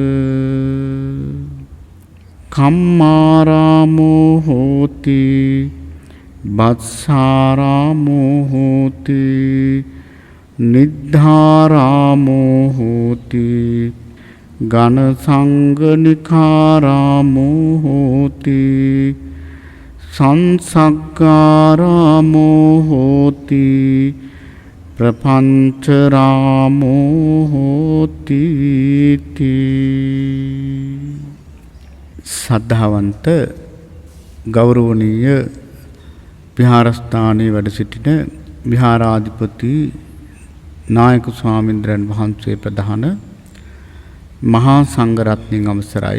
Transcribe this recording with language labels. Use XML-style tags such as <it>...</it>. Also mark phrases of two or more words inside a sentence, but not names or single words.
<pi>කම්මාරාමෝ හෝති බස්සාරාමෝ හෝති නිද්ධාරාමෝ හෝති ඝන සංඝනිකාරාමෝ හෝති සංසග්ගාරාමෝ හෝති ප්‍රපංචරාමෝ හෝති.</pi> <si>සද්ධාවන්ත ගෞරවනීය විහාරස්ථානයේ වැඩ සිටින විහාරාධිපති නායක ස්වාමීන්ද්‍රයන් වහන්සේ ප්‍රධාන මහා සංඝරත්නයන් අවසරයි.</si>